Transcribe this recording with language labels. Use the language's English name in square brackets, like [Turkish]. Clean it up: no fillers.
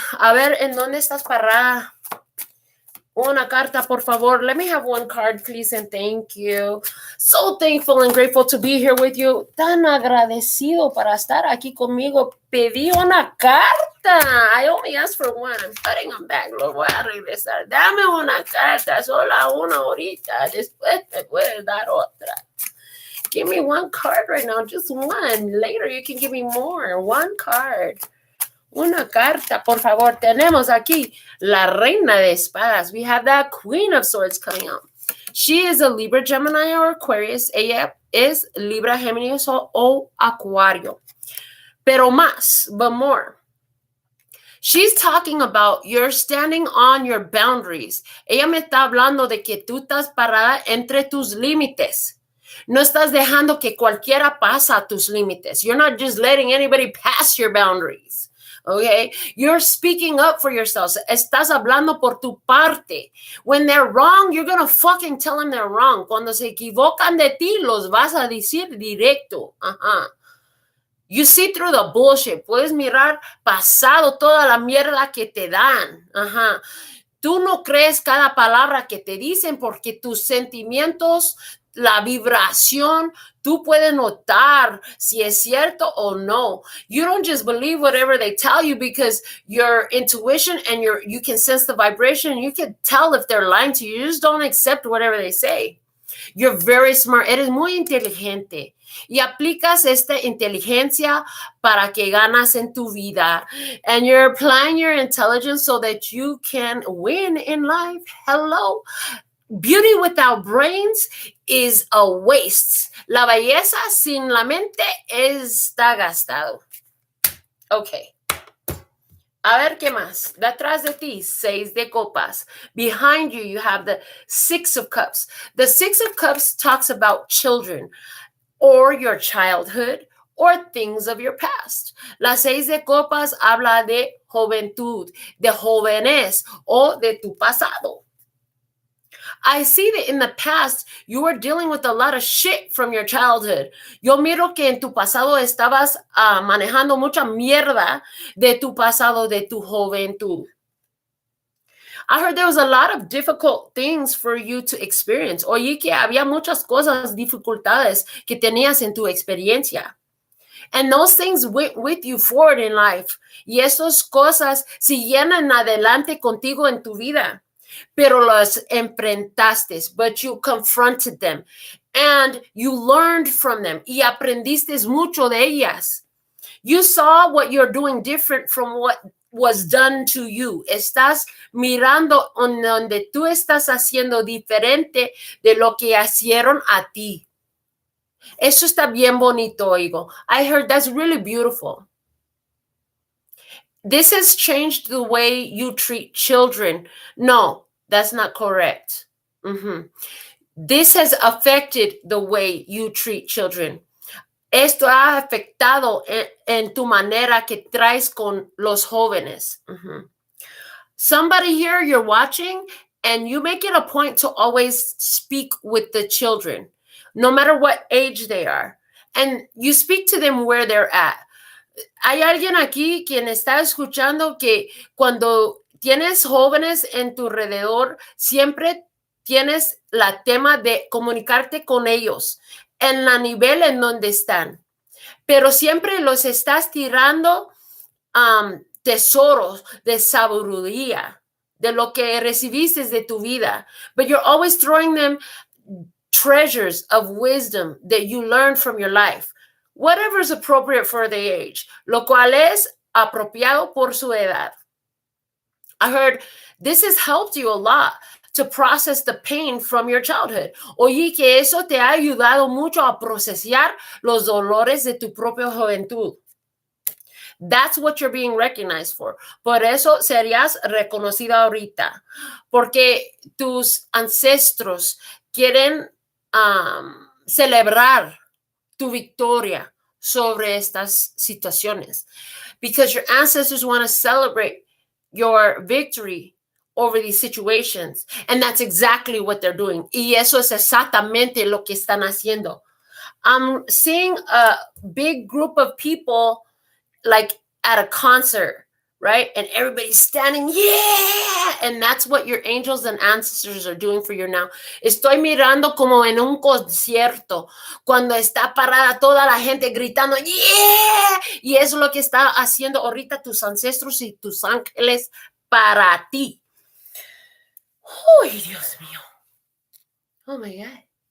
[Spanish] A ver, ¿en dónde estás parada? Una carta, por favor. [English] Let me have one card, please, and thank you. So thankful and grateful to be here with you. [Spanish] Tan agradecido para estar aquí conmigo. Pedí una carta. [English] I only asked for one. I'm putting them back. [Spanish] Lo voy a regresar. Dame una carta, sola una ahorita. Después te puedes dar otra. [English] Give me one card right now, just one. Later you can give me more. One card. [Spanish] Una carta, por favor. Tenemos aquí la Reina de Espadas. [English] We have that Queen of Swords coming out. She is a Libra, Gemini, or Aquarius. [Spanish] Ella es Libra, Géminis, o Acuario. Pero más, [English] but more. She's talking about you're standing on your boundaries. [Spanish] Ella me está hablando de que tú estás parada entre tus límites. No estás dejando que cualquiera pasa a tus límites. [English] You're not just letting anybody pass your boundaries. Okay, you're speaking up for yourselves. [Spanish] Estás hablando por tu parte. [English] When they're wrong, you're going to fucking tell them they're wrong. [Spanish] Cuando se equivocan de ti, los vas a decir directo. [English] You see through the bullshit. [Spanish] Puedes mirar pasado toda la mierda que te dan. Tú no crees cada palabra que te dicen porque tus sentimientos la vibración, tú puedes notar si es cierto o no. [English] You don't just believe whatever they tell you because your intuition and you can sense the vibration and you can tell if they're lying to you. You just don't accept whatever they say. You're very smart. [Spanish] Eres muy inteligente. Y aplicas esta inteligencia para que ganas en tu vida. [English] And you're applying your intelligence so that you can win in life. Hello. Beauty without brains is a waste. [Spanish] La belleza sin la mente está gastado. Okay. A ver, ¿qué más? Detrás de ti, 6 de copas. [English] Behind you, you have the 6 of cups. The 6 of cups talks about children or your childhood or things of your past. [Spanish] La 6 de copas habla de juventud, de jóvenes o de tu pasado. [English] I see that in the past, you were dealing with a lot of shit from your childhood. [Spanish] Yo miro que en tu pasado estabas manejando mucha mierda de tu pasado, de tu juventud. [English] I heard there was a lot of difficult things for you to experience. [Spanish] Oye, que había muchas cosas, dificultades que tenías en tu experiencia. [English] And those things went with you forward in life. [Spanish] Y esas cosas siguieron adelante contigo en tu vida. Pero los enfrentaste, [English] but you confronted them and you learned from them [Spanish] y aprendiste mucho de ellas. [English] You saw what you're doing different from what was done to you. [Spanish] Estás mirando donde tú estás haciendo diferente de lo que hicieron a ti. Eso está bien bonito, oigo. [English] I heard that's really beautiful. This has changed the way you treat children. No, that's not correct. This has affected the way you treat children. [Spanish] Esto ha afectado en tu manera que traes con los jóvenes. [English] Somebody here, you're watching, and you make it a point to always speak with the children, no matter what age they are. And you speak to them where they're at. [Spanish] Hay alguien aquí quien está escuchando que cuando tienes jóvenes en tu alrededor, siempre tienes la tema de comunicarte con ellos en la nivel en donde están. Pero siempre los estás tirando tesoros de sabiduría, de lo que recibiste de tu vida. [English] But you're always throwing them treasures of wisdom that you learned from your life. Whatever is appropriate for the age, [Spanish] lo cual es apropiado por su edad. [English] I heard this has helped you a lot to process the pain from your childhood. [Spanish] Oye, que eso te ha ayudado mucho a procesar los dolores de tu propia juventud. [English] That's what you're being recognized for. [Spanish] Por eso serías reconocida ahorita. Porque tus ancestros quieren celebrar tu victoria sobre estas situaciones. [English] Because your ancestors want to celebrate your victory over these situations. And that's exactly what they're doing. [Spanish] Y eso es exactamente lo que están haciendo. [English] I'm seeing a big group of people like at a concert, right? And everybody's standing, yeah! And that's what your angels and ancestors are doing for you now. [Spanish] Estoy mirando como en un concierto, cuando está parada toda la gente gritando, yeah! Y eso es lo que está haciendo ahorita tus ancestros y tus ángeles para ti. Uy, Dios mío. [English] Oh my God.